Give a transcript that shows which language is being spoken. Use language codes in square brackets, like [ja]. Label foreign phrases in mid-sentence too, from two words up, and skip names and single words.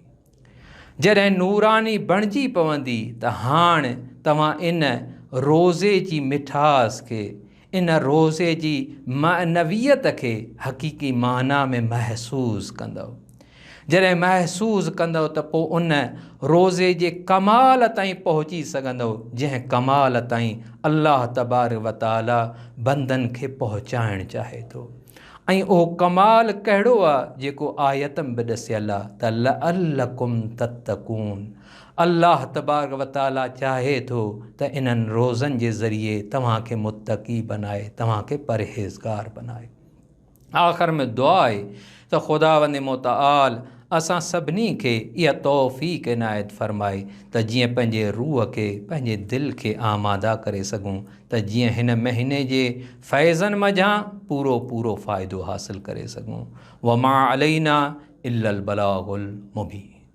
[sd] जॾहिं नूरानी बणिजी पवंदी त हाणे तव्हां इन रोज़े जी मिठास खे, इन रोज़े जी मानवियत खे हक़ीक़ी माना में महसूसु कंदव। जॾहिं महसूसु कंदव त पोइ उन रोज़े जे कमाल ताईं पहुची सघंदव, जंहिं कमाल ताईं [ar] الله تبارك وتعالى [sd] बंदनि खे पहुचाइणु चाहे थो। ऐं उहो कमाल कहिड़ो आहे जेको आयत में बि ॾसियलु आहे त [ar] لعلكم تتقون. الله تبارك وتعالى [sd] चाहे थो त इन्हनि रोज़नि जे ज़रिए तव्हांखे मुत्तक़ी बनाए, तव्हांखे परहेज़गार बनाए। आख़िर में दुआ आहे त ख़ुदावंद मुतआल असां सभिनी खे इहा तौफ़ीक़ इनायत फ़रमाए त जीअं पंहिंजे रूह खे, पंहिंजे दिलि खे आमादा करे सघूं, त जीअं हिन महीने जे फैज़नि मज़ा पूरो पूरो फ़ाइदो हासिल करे सघूं। [ar] وما علينا إلا البلاغ المبين.